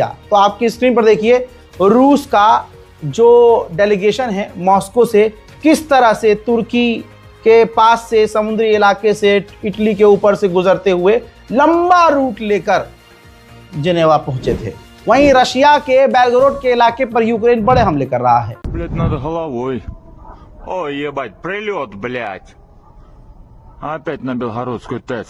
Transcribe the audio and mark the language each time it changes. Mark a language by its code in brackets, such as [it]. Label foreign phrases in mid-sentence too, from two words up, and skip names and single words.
[hi] तो आपकी स्क्रीन पर देखिए, रूस का जो डेलीगेशन है मॉस्को से किस तरह से तुर्की के पास से, समुद्री इलाके से, इटली के ऊपर से गुजरते हुए लंबा रूट लेकर जिनेवा पहुंचे थे। वहीं रशिया के बेलगोरोड के इलाके पर यूक्रेन बड़े हमले कर रहा है। [ru] Ой, ебать, прилет, блядь. Опять на белгородскую ТЭЦ.